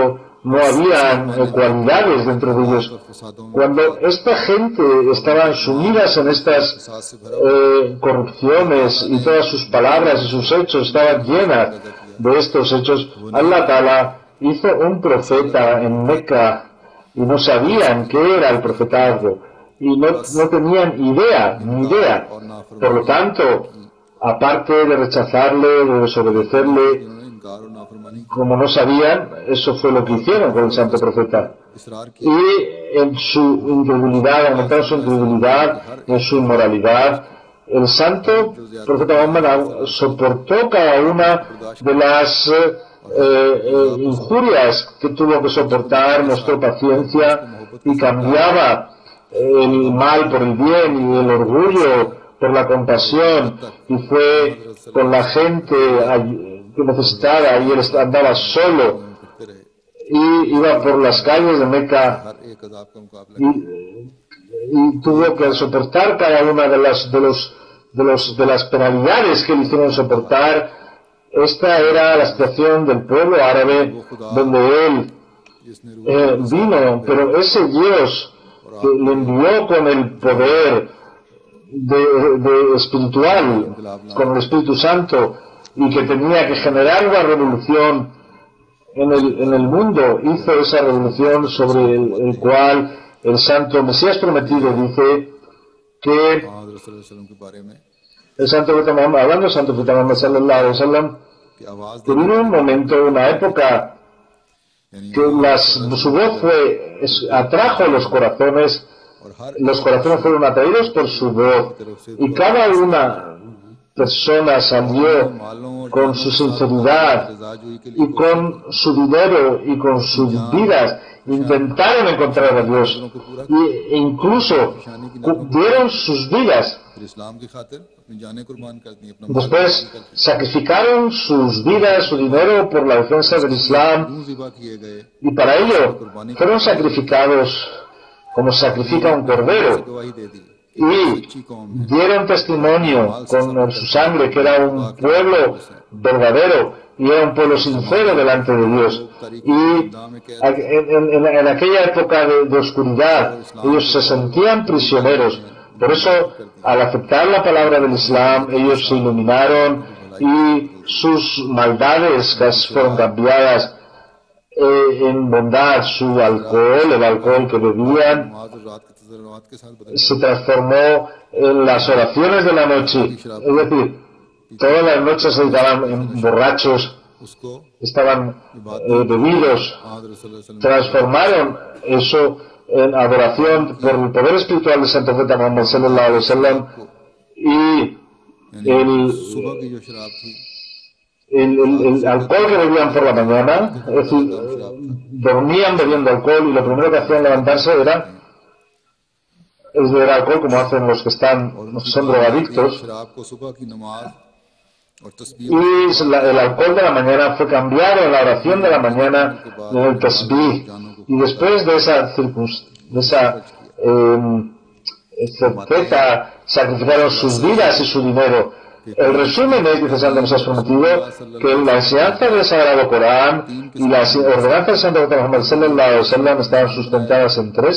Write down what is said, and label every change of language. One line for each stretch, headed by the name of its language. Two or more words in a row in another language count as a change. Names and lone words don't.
Spanish: No había cualidades dentro de ellos. Cuando esta gente estaban sumidas en estas corrupciones y todas sus palabras y sus hechos estaban llenas de estos hechos,
Arabic: الله تعالى
Spanish: hizo un profeta en Meca y no sabían qué era el profetazgo y no tenían ni idea. Por lo tanto, aparte de rechazarle, de desobedecerle,
Urdu: اقرار اور نافرمانی کی,
Spanish: como no sabían, eso fue lo que hicieron con el santo profeta.
Urdu: اصرار کیا
Spanish: Y en su incredulidad, aumentaron su incredulidad, en su inmoralidad, el santo profeta Muhammad soportó cada una de las injurias que tuvo que soportar, mostró paciencia y cambiaba el mal por el bien y el orgullo por la compasión, y fue con la gente que necesitaba, y él andaba solo
Urdu: کرتے رہے,
Spanish: y iba por las calles de Meca
Urdu: ہر ایک عذاب کا مقابلہ کیا.
Spanish: y tuvo que soportar cada una de las penalidades que le hicieron soportar. Esta era la situación del pueblo árabe donde él
Urdu: جس نے روح
Spanish: vino, pero ese Dios que le envió con el poder de espiritual, con el Espíritu Santo, y que tenía que generar una revolución en el mundo, hizo esa revolución sobre el cual el santo Mesías prometido dice que
Urdu: حضرت
Arabic: صلى الله عليه وسلم
Urdu: کے بارے میں
Spanish: el santo profeta Muhammad, hablando del santo profeta Muhammad
Arabic: صلى الله عليه وسلم,
Urdu: کہ آواز
Spanish: que vino un momento, una época
Urdu: यानी
Spanish: que su voz atrajo los corazones.
Urdu: اور ہر
Spanish: Los corazones fueron atraídos por su voz, y cada una persona salió
Urdu: مالوں اور
Spanish: con su sinceridad
Urdu: رضاجوئی کے لیے
Spanish: y con su dinero y con sus vidas intentaron encontrar a Dios, e incluso dieron sus vidas.
Urdu: پھر اسلام کی خاطر اپنی جانیں قربان کر دی، اپنا
Spanish: Después sacrificaron sus vidas, su dinero por la defensa del Islam,
Urdu: خون ذبح کیے گئے,
Spanish: y para ello fueron sacrificados como sacrifica un cordero,
Urdu: گواہی دے دی
Spanish: y dieron testimonio con su sangre que era un pueblo verdadero y era un pueblo sincero delante de Dios. Y en aquella época de oscuridad ellos se sentían prisioneros. Por eso, al aceptar la palabra del Islam, ellos se iluminaron y sus maldades fueron cambiadas en bondad. Su alcohol, el alcohol que bebían,
Urdu: نماز اور رات کے تضرعات کے ساتھ بدل
Spanish: se transformó en las oraciones de la noche. Es decir, todas las noches se estaban borrachos,
Urdu: उसको
Spanish: estaban bebidos,
Arabic: حضرت صلى الله عليه وسلم
Spanish: transformaron eso en adoración por el poder espiritual del santo profeta Muhammad
Arabic: صلى الله عليه وسلم,
Spanish: y
Urdu: صبح کی جو شراب تھی
Spanish: el alcohol que bebían por la mañana, es decir, dormían bebiendo alcohol y lo primero que hacían levantarse era beber alcohol, como hacen los que son drogadictos.
Urdu: شراب کو صبح کی نماز اور تسبیح
Spanish: Y el alcohol de la mañana fue cambiado en la oración de la mañana, en el tasbih. Y después de esa certeza, sacrificaron sus vidas y su dinero. El resumen es, dice Santo Mesías prometido, que la enseñanza del Sagrado Corán y las ordenanzas del Santo Profeta Muhammad
Arabic: صلى الله عليه وسلم
Spanish: estaban sustentadas en tres.